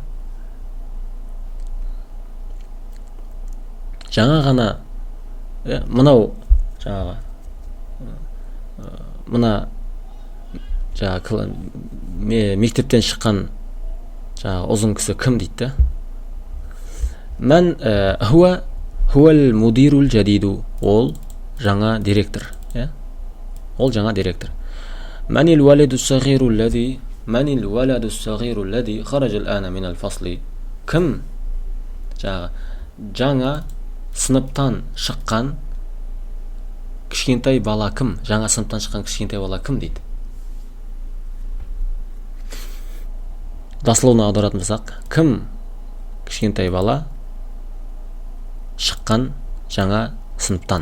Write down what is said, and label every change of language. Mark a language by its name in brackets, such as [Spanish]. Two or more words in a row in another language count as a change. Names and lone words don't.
[Kazakh] Жаңа ғана мынау мектептен шыққан ұзын кісі кім дейді. [Arabic] من هو المدير الجديد, [Kazakh] ол жаңа директор. Ол жаңа директор. [Arabic] من الولد الصغير الذي خرج الآن من الفصل. [Kazakh] кім? Жаңа сыныптан шыққан кішкентай бала кім? Жаңа сыныптан шыққан кішкентай бала кім дейді. Дословно аударатын болсақ, кім кішкентай бала шыққан жаңа сыныптан.